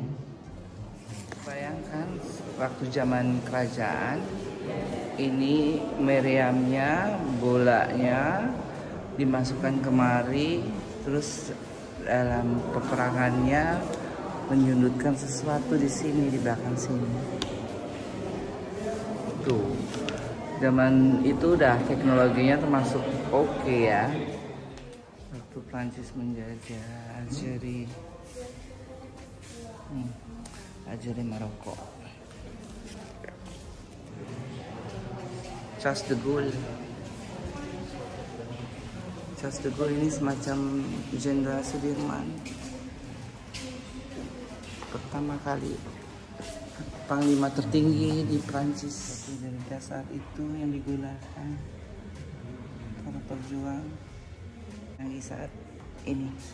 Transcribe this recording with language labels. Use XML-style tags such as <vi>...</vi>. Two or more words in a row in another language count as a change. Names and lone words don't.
<id>Bayangkan waktu zaman kerajaan, ini meriamnya, bolanya dimasukkan kemari, terus dalam peperangannya menyundutkan sesuatu di sini, di belakang sini. Tuh, zaman itu udah teknologinya termasuk oke ya. Waktu Prancis menjajah Algeria, Algeria Maroko. Charles de Gaulle. Charles de Gaulle ini semacam Jenderal Sudirman. Pertama kali panglima tertinggi di Prancis. Dari saat itu yang digunakan para pejuang yang di saat ini.</id>